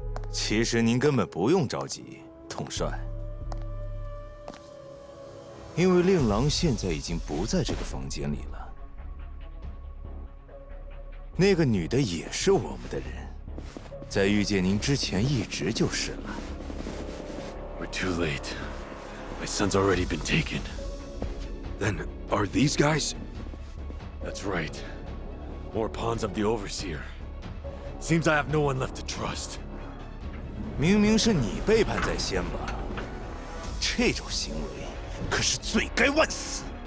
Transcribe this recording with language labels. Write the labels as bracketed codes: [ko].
[zh] 其实您根本不用着急，统帅，因为令郎现在已经不在这个房间里了。那个女的也是我们的人，在遇见您之前一直就是了。 [en] We're too late. My son's already been taken. Then, are these guys? That's right. More pawns of the Overseer. Seems I have no one left to trust. [zh] 明明是你背叛在先吧？这种行为可是罪该万死。